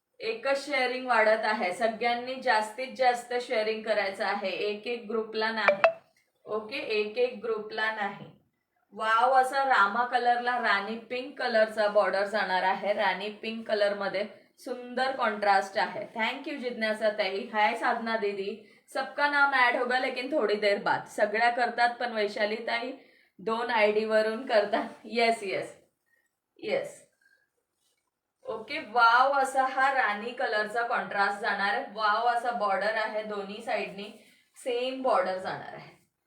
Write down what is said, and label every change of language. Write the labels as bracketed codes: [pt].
[mr] एकच शेअरिंग वाढत आहे. सगळ्यांनी जास्तीत जास्त शेअरिंग करायचं आहे. एक एक ग्रुपला नाही. ओके, एक एक ग्रुपला नाही. वाव असा रामा कलरला राणी पिंक कलरचा बॉर्डर जाणार आहे. राणी पिंक कलर मध्ये सुंदर कॉन्ट्रास्ट आहे. थँक्यू जिज्ञासा ताई. हाय साधना दीदी. [hi] सबका नाम ऐड होगा लेकिन थोड़ी देर बाद. [mr] सगळ्या करतात पण वैशाली ताई 2 ID वरून करतात. Yes yes yes. Okay, wow असा हा राणी कलरचा कॉन्ट्रास्ट जाणार आहे. वाव असा बॉर्डर आहे. दोन्ही साइडनी सेम बॉर्डर जाणार आहे.